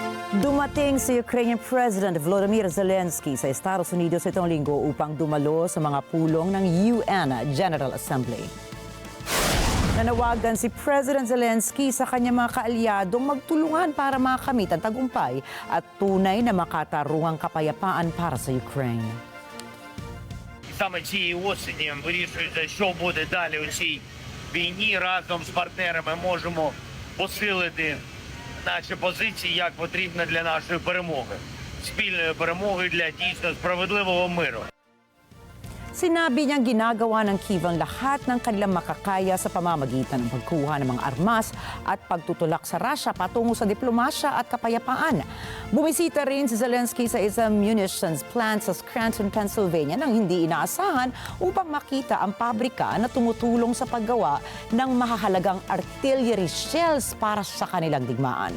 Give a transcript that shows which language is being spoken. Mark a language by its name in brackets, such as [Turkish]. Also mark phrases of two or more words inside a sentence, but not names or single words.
[Filipino] Dumating si [English] Ukrainian President [Filipino] Volodymyr Zelensky sa Estados Unidos itong linggo upang dumalo sa mga pulong ng UN General Assembly. Nanawagan si President Zelensky sa kanyang mga kaalyadong magtulungan para makamit ang tagumpay at tunay na makatarungang kapayapaan para sa Ukraine. [Ukrainian] Саме цієї осені вирішується, що буде далі у цій війні. Разом з партнерами можемо посилити наші позиції, як потрібно для нашої перемоги. Спільної перемоги для дійсно справедливого миру. [Filipino] Sinabi niyang ginagawa ng Kyiv ang lahat ng kanilang makakaya sa pamamagitan ng pagkuha ng mga armas at pagtutulak sa Russia patungo sa diplomasya at kapayapaan. Bumisita rin si Zelensky sa isang [English] munitions plant [Filipino] sa Scranton, Pennsylvania nang hindi inaasahan upang makita ang pabrika na tumutulong sa paggawa ng mahahalagang [English] artillery shells [Filipino] para sa kanilang digmaan.